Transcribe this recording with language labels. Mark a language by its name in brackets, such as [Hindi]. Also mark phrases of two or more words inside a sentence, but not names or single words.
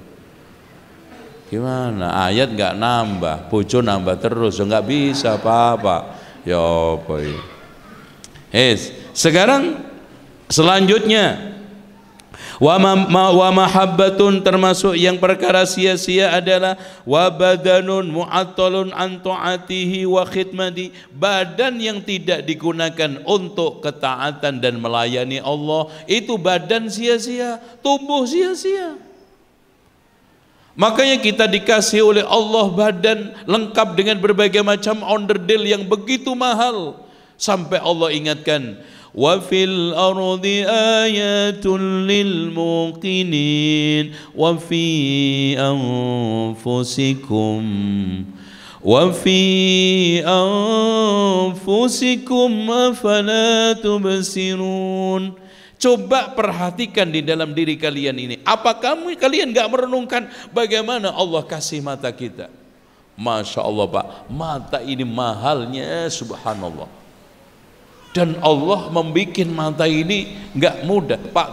[Indonesian] Gimana? Ayat nggak nambah, bojo nambah terus, nggak bisa apa-apa. Ya boy. Sekarang selanjutnya, [Arabic] ومحبة, [Indonesian] termasuk yang perkara sia-sia adalah [Arabic] وبدن معطل عن طاعته وخدمته, [Indonesian] badan yang tidak digunakan untuk ketaatan dan melayani Allah, itu badan sia-sia, tubuh sia-sia. Makanya kita dikasih oleh Allah badan lengkap dengan berbagai macam onderdil yang begitu mahal, sampai Allah ingatkan, [Arabic] وفي الأرض آيات للموقنين وفي أنفسكم أفلا تبصرون. [Indonesian] Coba perhatikan di dalam diri kalian ini. Apa kalian gak merenungkan bagaimana Allah kasih mata kita? [Arabic] ما شاء الله [Indonesian] Pak, mata ini mahalnya subhanallah. Dan Allah membuat mata ini gak mudah Pak.